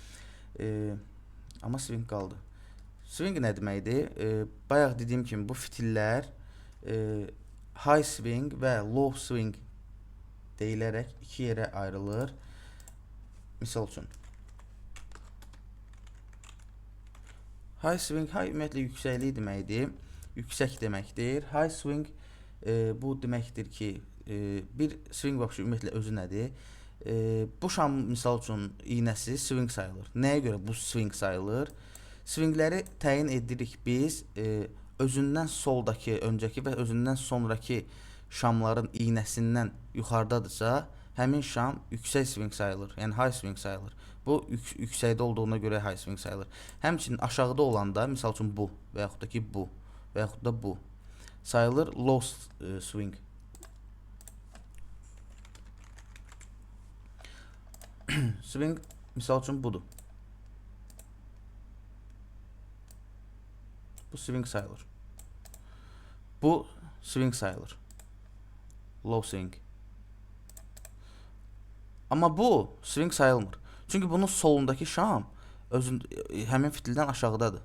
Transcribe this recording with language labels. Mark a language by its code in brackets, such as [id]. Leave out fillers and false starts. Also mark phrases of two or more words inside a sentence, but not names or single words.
[az] Amma swing qaldı. Swing nə deməkdir? Bayaq dediyim kimi bu fitillər [en] high swing [az] və [en] low swing [az] deyilərək iki yerə ayrılır. Misal üçün [en] High swing, [az] high ümumiyyətlə yüksəklik deməkdir. Yüksək deməkdir. [en] High swing [az] bu deməkdir ki, bir swing vəbşi ümumiyyətlə özü nədir? Bu şam misal üçün iynəsi swing sayılır. Nəyə görə bu swing sayılır? Swingləri təyin edirik biz özündən soldakı, öncəki və özündən sonraki şamların iynəsindən yuxarıdadırsa, həmin şam yüksək swing sayılır. Yəni [en] high swing [az] sayılır. Bu yüksəkdə olduğuna görə [en] high swing [az] sayılır. Həmçinin aşağıda olanda, misal üçün bu və yaxud da ki bu və yaxud da bu sayılır [en] low swing. [az] Swing misal üçün budur. Bu swing sayılır. Bu swing sayılır. [en] Low swing. [az] Amma bu swing sayılmır. Çünki bunun solundakı şam həmin fitildən aşağıdadır.